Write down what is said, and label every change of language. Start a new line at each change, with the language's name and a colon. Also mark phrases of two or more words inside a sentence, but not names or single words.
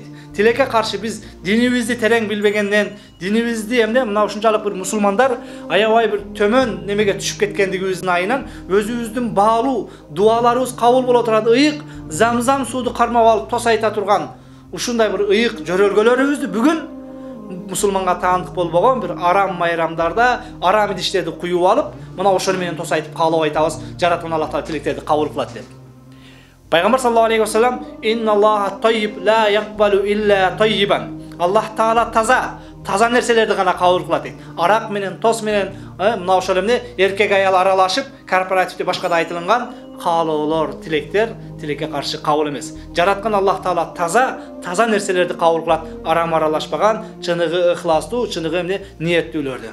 Kyrgyz: Тилекке каршы биз динибизди терең билбегенден, динибизди эмне мына ушунчалык бир мусулмандар аябай бир төмөн немеге түшүп кеткендигибиздин айынан өзүбүздүн баалуу дуаларыбыз кабыл боло турат ыйык замзам сууду кармап алып тос айта турган ушундай бир ыйык жөрөлгөлөрүбүздү бүгүн мусулманга таандык болбогон бир арам майрамдарда арам идиштерди куюп алып, мына ошону менен тос айтып каалап айтабыз, жараткан Аллах Таала тилектерди кабыл кылат деп.
Arabic: Пайгамбар صلى الله عليه وسلم إن الله طيب لا يقبل إلا طيبا."
Kyrgyz: Аллах Таала таза нерселерди гана кабыл кылат дейт. Арак менен, тос менен, мына ошол эмне эркек аял аралашып, корпоративде башкада айтылган каалоолор, тилектер тилекке каршы кабыл эмес. Жараткан Аллах Таала таза нерселерди кабыл кылат, арам аралашпаган, чыныгы ыхластуу, чыныгы эмне ниеттүүлөрдү.